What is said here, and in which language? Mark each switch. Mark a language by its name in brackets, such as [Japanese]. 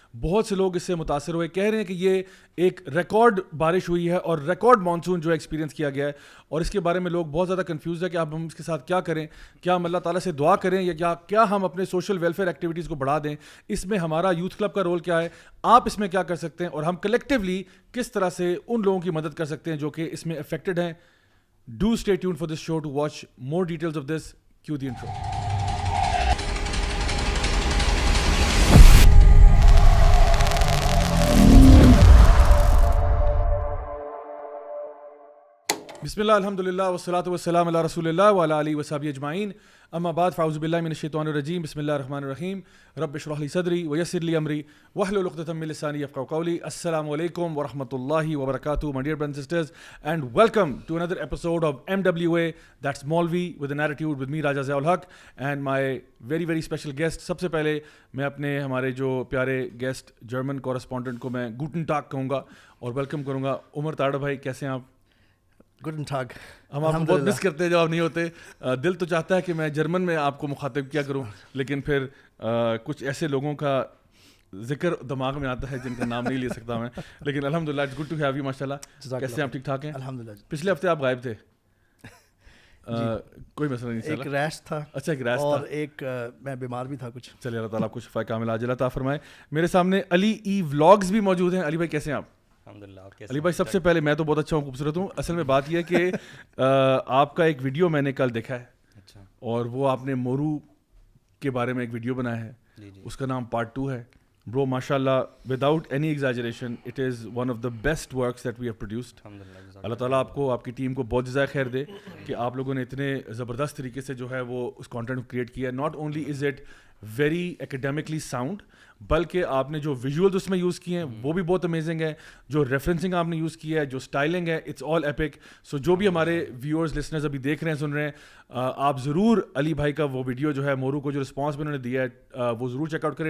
[Urdu] بہت سے لوگ اس سے متاثر ہوئے, کہہ رہے ہیں کہ یہ ایک ریکارڈ بارش ہوئی ہے اور ریکارڈ مانسون جو ایکسپیرینس کیا گیا ہے, اور اس کے بارے میں لوگ بہت زیادہ کنفیوز ہے کہ اب ہم اس کے ساتھ کیا کریں. کیا ہم اللہ تعالیٰ سے دعا کریں یا کیا ہم اپنے سوشل ویلفیئر ایکٹیویٹیز کو بڑھا دیں؟ اس میں ہمارا یوتھ کلب کا رول کیا ہے, آپ اس میں کیا کر سکتے ہیں, اور ہم کلیکٹیولی کس طرح سے ان لوگوں کی مدد کر سکتے ہیں جو کہ اس میں افیکٹڈ ہیں. [English] Do stay tuned for this show to watch more details of this. Cue the intro. [Arabic] بسم اللہ الحمدللہ والصلاۃ والسلام علی رسول اللہ وعلی آلہ وصحبہ اجمعین. اما بعد فاعوذ باللہ من الشیطان الرجیم. بسم اللہ الرحمن الرحیم. رب اشرح لی صدری ویسر لی امری واحلل عقدۃ من لسانی یفقہوا قولی. السلام علیکم ورحمۃ اللہ وبرکاتہ, [English] my dear brothers and sisters, and welcome to another episode of MWA, that's Maulvi with an attitude, with me Raja Ziaul Haq and my very very special guest. [Urdu] سب سے پہلے میں اپنے ہمارے جو پیارے گیسٹ جرمن کورسپونڈنٹ کو میں [German] گوٹن ٹاگ [Urdu] کہوں گا اور ویلکم کروں گا. عمر تاڑ بھائی, کیسے ہیں آپ؟ [German] گڈن ٹاگ. [Urdu] ہم آپ کو بہت مس کرتے ہیں جب آپ نہیں ہوتے. دل تو چاہتا ہے کہ میں جرمن میں آپ کو مخاطب کیا کروں, لیکن پھر کچھ ایسے لوگوں کا ذکر دماغ میں آتا ہے جن کا نام نہیں لے سکتا میں, لیکن الحمدللہ [English] It's good to have you. [Urdu] ماشاء اللہ, کیسے آپ؟ ٹھیک ٹھاک ہیں الحمدللہ. پچھلے ہفتے آپ غائب تھے, کوئی مسئلہ نہیں. ایک ریش تھا. اچھا, ایک ریش تھا, اور ایک میں بیمار بھی تھا کچھ. چلیے اللہ تعالیٰ آپ کو شفا کاملہ عاجلہ عطا فرمائے. میرے سامنے علی ای ولاگز بھی موجود ہیں. علی بھائی کیسے ہیں آپ؟ علی بھائی سب سے پہلے میں تو بہت اچھا ہوں, خوبصورت ہوں. اصل میں بات یہ ہے کہ آپ کا ایک ویڈیو میں نے کل دیکھا ہے, اور وہ آپ نے مورو کے بارے میں ایک ویڈیو بنایا ہے, اس کا نام پارٹ 2 ہے. [English] Bro ماشاء اللہ, without any exaggeration, it is one of the best works that we have produced. [Urdu] اللہ تعالیٰ آپ کو, آپ کی ٹیم کو بہت جزائے خیر دے کہ آپ لوگوں نے اتنے زبردست طریقے سے جو ہے وہ اس کانٹینٹ کو کریٹ کیا ہے. [English] not only is it very academically sound, [Urdu] بلکہ آپ نے جو ویژولز اس میں یوز کیے ہیں وہ بھی بہت امیزنگ ہے. جو ریفرنسنگ آپ نے یوز کیا ہے, جو اسٹائلنگ ہے, [English] It's all epic. [Urdu] سو جو بھی ہمارے ویورز لسنرز ابھی دیکھ رہے ہیں, سن رہے ہیں, آپ ضرور علی بھائی کا وہ ویڈیو جو ہے مورو کو جو رسپانس میں انہوں نے دیا ہے وہ ضرور چیک آؤٹ کریں.